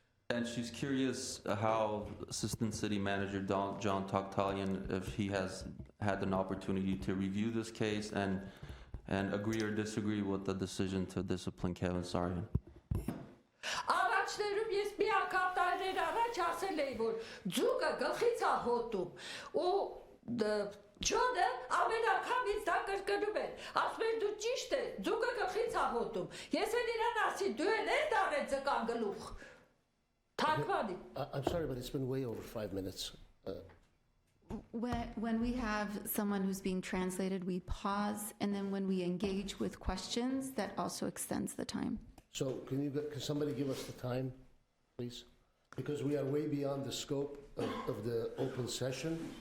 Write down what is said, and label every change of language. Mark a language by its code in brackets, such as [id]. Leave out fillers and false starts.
[en] And she's curious how Assistant City Manager John Toctalion, if he has had an opportunity to review this case and agree or disagree with the decision to discipline Kevin Sarian. [hy] Առաջներում ես մի անգամ տարիներ առաջ ասել էի, որ ձուկը գլխից է հոտում ու Ջոնը ամեն անգամ ինձ դա կրկնում էր, ասում էր դու ճիշտ ես, ձուկը գլխից է հոտում։ Ես էլ իրան ասի դու էլ ես արել ձկան գլուխ։ Թակվանի։ [en] I'm sorry, but it's been way over 5 minutes. When we have someone who's being translated, we pause, and then when we engage with questions, that also extends the time. So can somebody give us the time, please? Because we are way beyond the scope of the open session.